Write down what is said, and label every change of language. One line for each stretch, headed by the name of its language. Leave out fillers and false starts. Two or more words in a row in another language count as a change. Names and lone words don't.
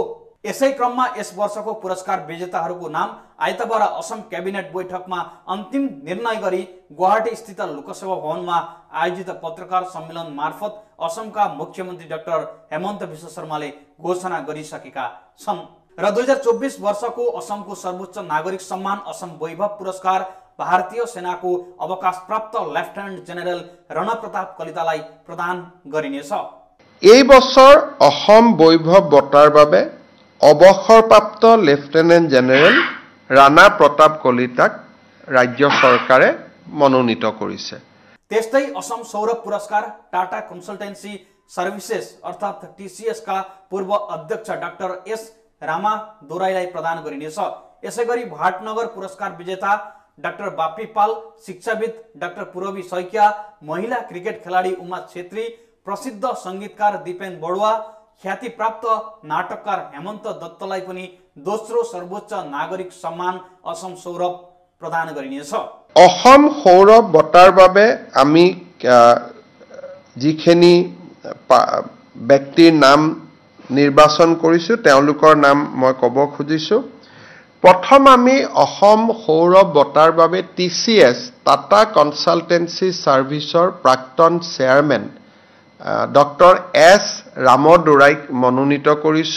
Nepali: यसै क्रममा यस वर्षको पुरस्कार विजेताहरूको नाम आइतबार असम क्याबिनेट बैठकमा अन्तिम निर्णय गरी गुवाहाटी स्थित लोकसभा भवनमा आयोजित पत्रकार सम्मेलन मार्फत असमका मुख्यमन्त्री डाक्टर हेमन्त विश्व शर्माले घोषणा गरिसकेका छन् र 2024 वर्षको असमको सर्वोच्च नागरिक सम्मान असम वैभव पुरस्कार भारतीय सेनाको अवकाश प्राप्त लेफ्टिनेन्ट जेनेरल रण प्रताप कलितालाई प्रदान गरिनेछ।
Assamese: এই বছৰ অসম বৈভৱ বঁটাৰ বাবে অৱসৰপ্ৰাপ্ত লেফটেনেণ্ট জেনেৰেল ৰাণা প্ৰতাপ কলিতাক ৰাজ্য চৰকাৰে মনোনীত কৰিছে।
Nepali: त्यस्तै असम सौरभ पुरस्कार टाटा कन्सल्टेन्सी सर्भिसेस अर्थात् TCS का पूर्व अध्यक्ष डाक्टर एस रामा दोराईलाई प्रदान गरिनेछ। यसैगरी भाटनगर पुरस्कार विजेता डाक्टर बापी पाल, शिक्षाविद डाक्टर पूरबी सैकिया, महिला क्रिकेट खेलाडी उमा छेत्री, प्रसिद्ध संगीतकार दिपेन बडुवा, ख्याति प्राप्त नाटककार हेमन्त दत्तलाई पनि दोस्रो सर्वोच्च नागरिक सम्मान असम सौरभ प्रदान गरिनेछ।
Assamese: অসম সৌৰভ বঁটাৰ বাবে আমি যিখিনি ব্যক্তিৰ নাম নিৰ্বাচন কৰিছো তেওঁলোকৰ নাম মই ক'ব খুজিছো। প্ৰথম আমি অসম সৌৰভ বঁটাৰ বাবে TCS টাটা কনসালটেন্সি সাৰ্ভিসৰ প্ৰাক্তন চেয়াৰমেন ডক্টৰ এছ ৰামদোৰাইক মনোনীত কৰিছো।